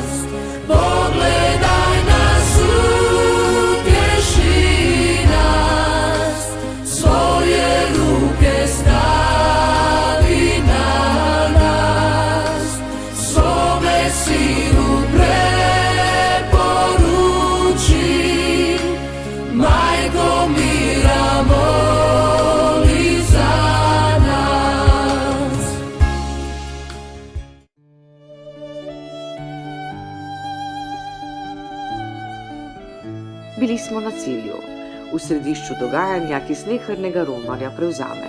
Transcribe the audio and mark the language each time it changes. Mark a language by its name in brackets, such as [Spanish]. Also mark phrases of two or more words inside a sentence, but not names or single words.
[Croatian] Pogledaj nas, utješi nas, svoje ruke stavi na nas, svome sinu preporuči, majko mira moli za nas. [Slovenian] Bili smo na cilju, v središču dogajanja, ki slehernnega romarja prevzame.